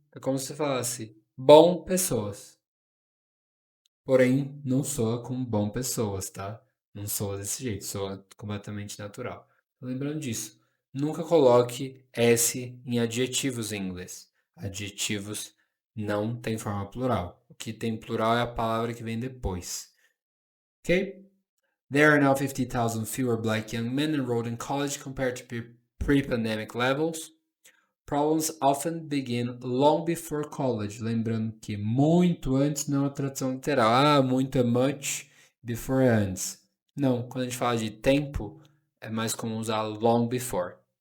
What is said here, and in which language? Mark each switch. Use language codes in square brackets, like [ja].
[pt] É como se falasse bom pessoas. Porém, não soa como bom pessoas, tá? Não soa desse jeito, soa completamente natural. Lembrando disso, nunca coloque S em adjetivos em inglês. Adjetivos não tem forma plural. O que tem plural é a palavra que vem depois. Ok? [en] There are now 50,000 fewer black young men enrolled in college compared to pre-pandemic levels. Problems often begin long before college. [pt] Lembrando que muito antes não é uma tradução literal. Muito é much, before é antes. Não, quando a gente fala de tempo, é mais comum usar long before.